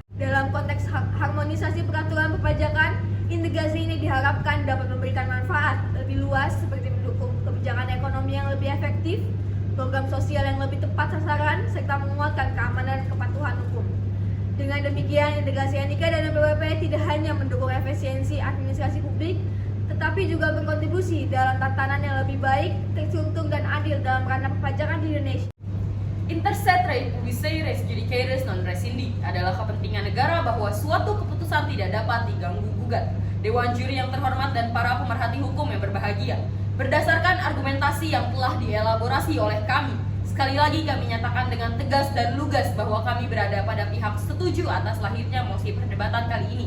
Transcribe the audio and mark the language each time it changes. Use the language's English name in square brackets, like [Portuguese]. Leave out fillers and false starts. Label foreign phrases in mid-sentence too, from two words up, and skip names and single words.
[Indonesian] Dalam konteks harmonisasi peraturan perpajakan, integrasi ini diharapkan dapat memberikan manfaat lebih luas seperti mendukung kebijakan ekonomi yang lebih efektif, program sosial yang lebih tepat sasaran, serta menguatkan keamanan dan kepatuhan hukum. Dengan demikian, integrasi NIK dan NPWP tidak hanya mendukung efisiensi administrasi publik, tetapi juga berkontribusi dalam tatanan yang lebih baik, terstruktur, dan adil dalam ranah perpajakan di Indonesia. [Latin] Interset rei publicae res judicaris non rescindi [Indonesian] adalah kepentingan negara bahwa suatu keputusan tidak dapat diganggu-gugat. Dewan juri yang terhormat dan para pemerhati hukum yang berbahagia, berdasarkan argumentasi yang telah dielaborasi oleh kami, sekali lagi kami nyatakan dengan tegas dan lugas bahwa kami berada pada pihak setuju atas lahirnya mosi perdebatan kali ini.